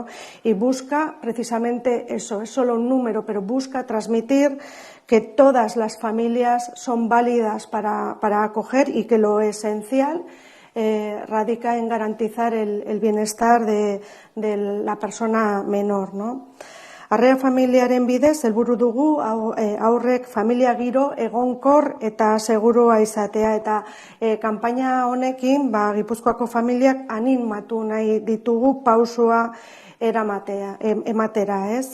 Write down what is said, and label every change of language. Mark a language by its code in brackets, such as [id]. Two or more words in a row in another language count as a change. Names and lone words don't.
[es] Y busca precisamente eso, es solo un número, pero busca transmitir que todas las familias son válidas para acoger y que lo esencial radica en garantizar el bienestar de la persona menor, ¿no? [eu] Harrera familiaren bidez, helburu dugu aurrek familia giro egonkor eta segurua izatea, eta kanpaina honekin Gipuzkoako familiak animatu nahi ditugu pausua ematera, ez?